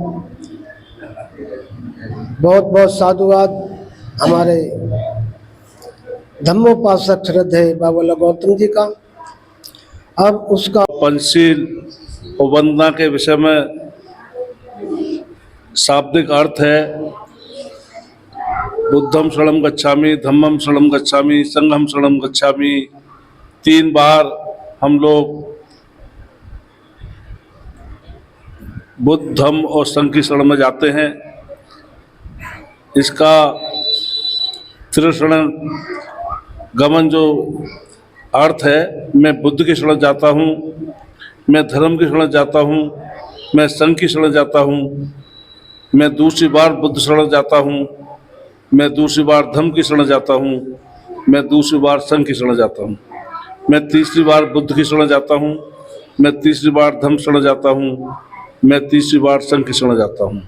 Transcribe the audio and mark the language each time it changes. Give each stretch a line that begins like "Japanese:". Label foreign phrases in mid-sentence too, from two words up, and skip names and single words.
Hindi: बहुत बहुत साधुवाद हमारे धम्मोपासक श्रद्धेय बाबा गौतम जी का। अब उसका पंचशील वंदना के विषय में शाब्दिक अर्थ है
Pali: बुद्धम शरणम गच्छामि धम्मम शरणम गच्छामि संघम शरणम गच्छामि।
Hindi: 3 बार हम लोग बुद्ध धम्म और संघ की शरण में जाते हैं। इसका त्रिशरण गमन जो अर्थ है, मैं बुद्ध की शरण जाता हूँ, मैं धर्म की शरण जाता हूँ, मैं संघ की शरण जाता हूँ, मैं दूसरी बार बुद्ध शरण जाता हूँ, मैं दूसरी बार धर्म की शरण जाता हूँ, मैं दूसरी बार संघ की शरण जाता हूँ, मैं तीसरी बार बुद्ध की शरण जाता हूँ, मैं तीसरी बार धर्म शरण जाता हूँ, मैं तीसरी बार संघ की शरण जाता हूँ।